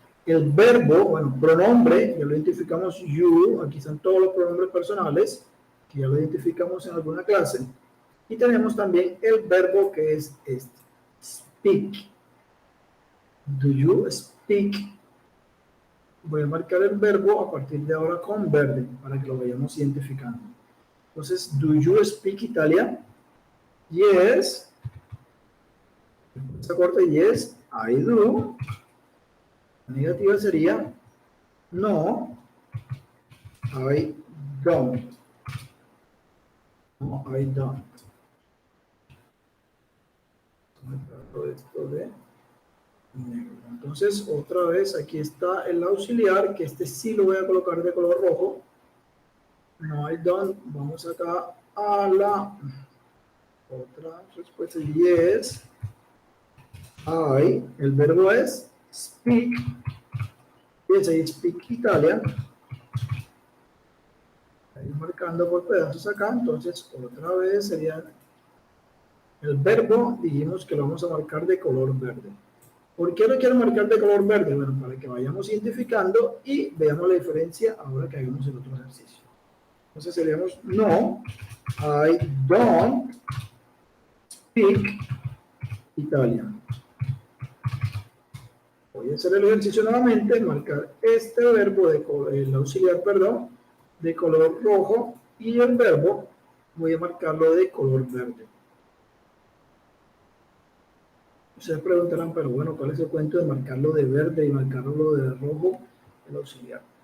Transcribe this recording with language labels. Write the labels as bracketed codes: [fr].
[es] El verbo, bueno, pronombre, ya lo identificamos you, aquí están todos los pronombres personales, que ya lo identificamos en alguna clase. Y tenemos también el verbo que es este, speak. [en] Do you speak? [es] Voy a marcar el verbo a partir de ahora con verde, para que lo vayamos identificando. [en] Entonces, do you speak Italian? Yes. [es] Esta corta, [en] yes, I do. [es] La negativa sería [en] no, I don't. No, I don't. [es] Esto de negro. Entonces, otra vez, aquí está el auxiliar, que este sí lo voy a colocar de color rojo. [en] No, I don't. [es] Vamos acá a la otra respuesta. [en] Yes, I. [es] El verbo es speak. [en] Yes, I speak Italian. [es] Ahí marcando por pedazos acá. Entonces, otra vez sería el verbo. Dijimos que lo vamos a marcar de color verde. ¿Por qué lo quiero marcar de color verde? Bueno, para que vayamos identificando y veamos la diferencia ahora que hagamos el otro ejercicio. Entonces seríamos, [en] no, I don't speak Italian. [es] Voy a hacer el ejercicio nuevamente, marcar este verbo, el auxiliar, perdón, de color rojo, y el verbo voy a marcarlo de color verde. Ustedes preguntarán, pero bueno, ¿cuál es el cuento de marcarlo de verde y marcarlo de rojo, el auxiliar?